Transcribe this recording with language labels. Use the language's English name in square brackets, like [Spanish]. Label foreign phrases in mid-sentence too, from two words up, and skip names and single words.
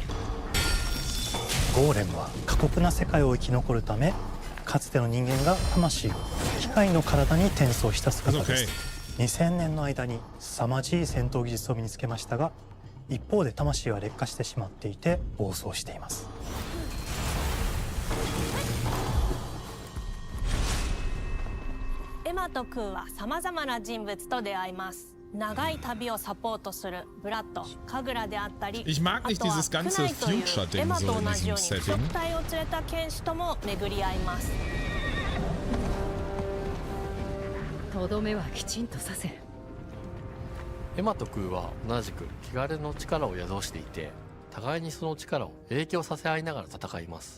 [Japanese] ゴーレムは過酷な世界を生き残るため、かつての人間が魂を機械の体に転送した姿です。2000年の間に凄まじい戦闘技術を身につけましたが、一方で魂は劣化してしまっていて暴走しています。エマと空はさまざまな人物と出会います。長い旅をサポートするブラッド、カグラであったり、 [German] Ich mag nicht dieses ganze Future-Ding [Japanese] エマ [German] so [Japanese] と [German] in [Japanese] 同じよ [German] diesem [Japanese] うに腐 [German] Setting. [Japanese] 食体を連れた剣士とも巡り合います。とどめはきちんとさせる。エマと空は同じく汚れの力を宿していて、互いにその力を影響させ合いながら戦います。